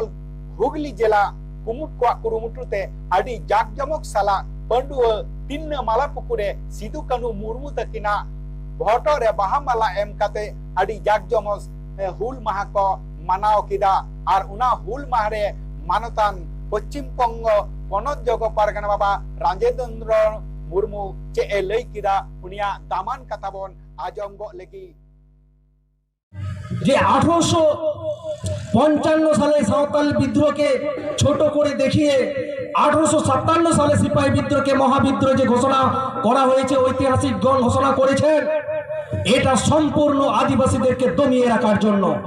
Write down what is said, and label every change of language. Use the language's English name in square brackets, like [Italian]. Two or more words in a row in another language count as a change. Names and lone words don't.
[Santali] Hugli jela kumut ko kurumutute adi jakjamok sala pandua tinna malapukure Sidhu Kanu Murmu takina bhoto re bahamala em kate adi jakjamos hul maha ko manao kida ar una hul mahare manatan Paschim Bongo Ponot Jogo Pargana Baba Ranjendra Murmu che elei kida unia daman katabon ajonggo legi [Bangla] যে 1855 সালে সাঁওতাল বিদ্রোহকে ছোট করে দেখিয়ে 1857 সালে সিপাহী বিদ্রোহকে মহাবিদ্রোহ যে ঘোষণা করা হয়েছে ঐতিহাসিকগণ ঘোষণা করেছেন এটা সম্পূর্ণ আদিবাসীদেরকে দমিয়ে রাখার জন্য